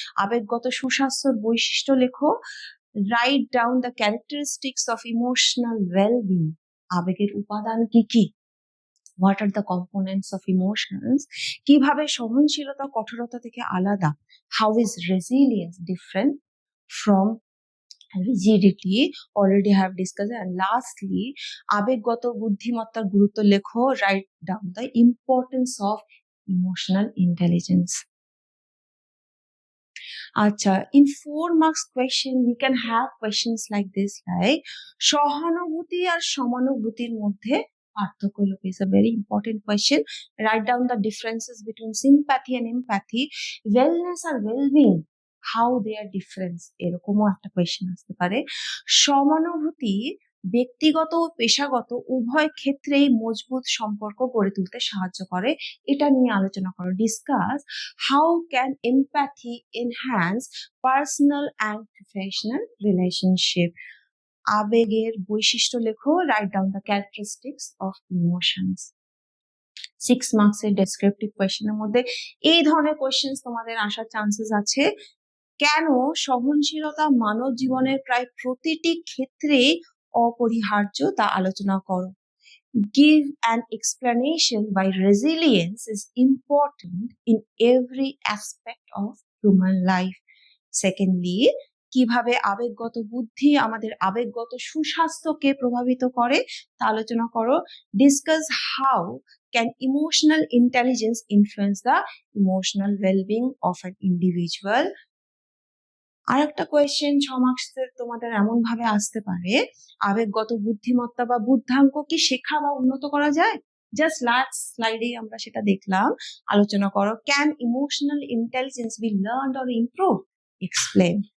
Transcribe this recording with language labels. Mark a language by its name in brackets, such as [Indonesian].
[Bangla] আবেগগত সুস্বাস্থ্যের বৈশিষ্ট্য লেখো, [English] Write down the characteristics of emotional wellbeing. [Bangla] আবেগের উপাদান কি কি? [English] What are the components of emotions? [Bangla] কিভাবে সহনশীলতা কঠোরতা থেকে আলাদা? [English] How is resilience different from rigidity? Already have discussed. And lastly, [Bangla] আবেগগত বুদ্ধিমত্তার গুরুত্ব লেখো, [English] write down the importance of emotional intelligence. আচ্ছা, in 4 marks question we can have questions like this, like [Bangla] সহানুভূতি আর সমানুভূতির মধ্যে পার্থক্য লেখো। [English] is a very important question. Write down the differences between sympathy and empathy. [Bangla] Wellness আর well-being, [English] how they are different, [Bangla] এরকমও একটা question আসতে পারে। সমানুভূতি ব্যক্তিগত ও পেশাগত উভয় ক্ষেত্রেই মজবুত সম্পর্ক গড়ে তুলতে সাহায্য করে, এটা নিয়ে আলোচনা করো। [English] Discuss how can empathy enhance personal and professional relationship. [Bangla] আবেগের বৈশিষ্ট্য লেখো, [English] Write down the characteristics of emotions. [Bangla] 6 মার্কসের ডেসক্রিপটিভ কোয়েশ্চেনের মধ্যে এই ধরনের কোয়েশ্চেন তোমাদের আসার চান্সেস আছে। কেন সহনশীলতা মানব জীবনের প্রায় প্রতিটি ক্ষেত্রে অপরিহার্য তা আলোচনা করো। [English] Give an explanation why resilience is important in every aspect of human life. [Bangla] Secondly, কিভাবে আবেগগত বুদ্ধি আমাদের আবেগগত সুস্বাস্থ্যকে প্রভাবিত করে তা আলোচনা করো। [English] Discuss how Can emotional intelligence influence the emotional well-being of an individual? [Bangla] আরেকটা কোয়েশ্চেন 6 মার্কসের তোমাদের এমন ভাবে আসতে পারে, আবেগগত বুদ্ধিমত্তা বা বুদ্ধাঙ্ক কি শেখা বা উন্নত করা যায়? জাস্ট লাস্ট স্লাইডে আমরা সেটা দেখলাম। আলোচনা করো, [English] Can emotional intelligence be learned or improve? Explain.